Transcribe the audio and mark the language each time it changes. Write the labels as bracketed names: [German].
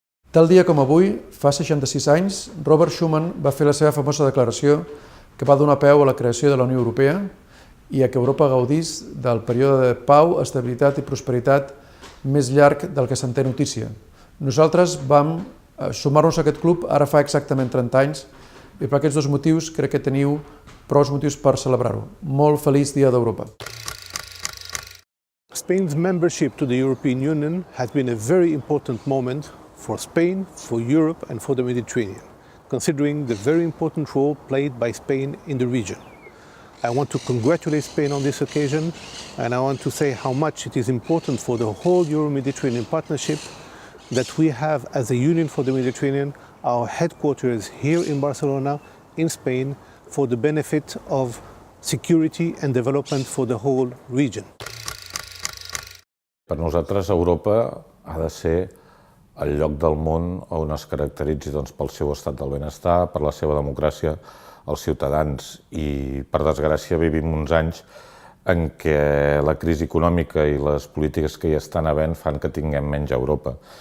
[Catalan] Tal dia com avui, fa 66 anys, Robert Schuman va fer la seva famosa declaració que va donar peu a la creació de la Unió Europea i a que Europa gaudís del període de pau, estabilitat i prosperitat més llarg del que se'n té notícia. Nosaltres vam sumar-nos a aquest club ara fa exactament 30 anys i per aquests dos motius crec que teniu prou motius per celebrar-ho. Molt feliç Dia d'Europa. [English] Spain's membership to the European Union has been a very important moment for Spain, for Europe and for the Mediterranean, considering the very important role played by Spain in the region. I want to congratulate Spain on this occasion, and I want to say how much it is important for the whole Euro-Mediterranean partnership that we have, as a Union for the Mediterranean, our headquarters here in Barcelona, in Spain, for the benefit of security and development for the whole region. [Catalan] Per nosaltres, Europa ha de ser el lloc del món on es caracteritzi pel seu estat del benestar, per la seva democràcia, els ciutadans. I, per desgràcia, vivim uns anys en què la crisi econòmica i les polítiques que hi estan havent fan que tinguem menys Europa.